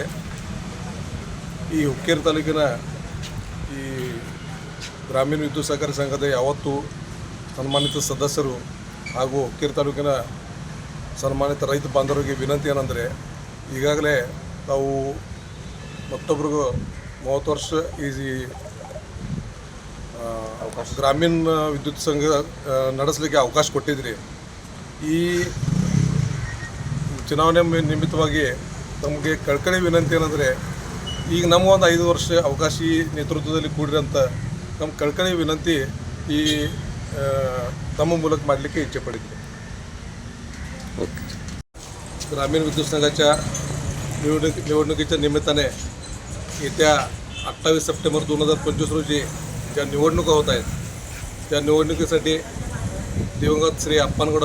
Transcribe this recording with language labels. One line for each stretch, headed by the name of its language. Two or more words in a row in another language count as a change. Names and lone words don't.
Kannada: ಈ ಹುಕ್ಕೇರಿ ತಾಲೂಕಿನ ಈ ಗ್ರಾಮೀಣ ವಿದ್ಯುತ್ ಸಹಕಾರಿ ಸಂಘದ ಯಾವತ್ತೂ ಸನ್ಮಾನಿತ ಸದಸ್ಯರು ಹಾಗೂ ಹುಕ್ಕೇರಿ ತಾಲೂಕಿನ ಸನ್ಮಾನಿತ ರೈತ ಬಾಂಧವರಿಗೆ ವಿನಂತಿ ಏನಂದರೆ, ಈಗಾಗಲೇ ತಾವು ಮತ್ತೊಬ್ಬರಿಗೂ 30 ವರ್ಷ ಈ ಗ್ರಾಮೀಣ ವಿದ್ಯುತ್ ಸಂಘ ನಡೆಸಲಿಕ್ಕೆ ಅವಕಾಶ ಕೊಟ್ಟಿದ್ರಿ. ಈ ಚುನಾವಣೆ ನಿಮಿತ್ತವಾಗಿ ತಮಗೆ ಕಳ್ಕಳಿ ವಿನಂತಿ ಏನಂದರೆ, ಈಗ ನಮಗೊಂದು 5 ವರ್ಷ ಅವಕಾಶ ಈ ನೇತೃತ್ವದಲ್ಲಿ ಕೂಡಿರಂಥ ನಮ್ಮ ಕಳ್ಕಳಿ ವಿನಂತಿ ಈ ತಮ್ಮ ಮೂಲಕ ಮಾಡಲಿಕ್ಕೆ
Marathi: इच्छा पडते. ग्रामीण विद्युत संघाच्या निवडणुकीच्या निमित्ताने येत्या 28 सप्टेंबर 2025 रोजी ज्या निवडणुका होत आहेत, त्या निवडणुकीसाठी दिवंगत श्री अप्पानगौड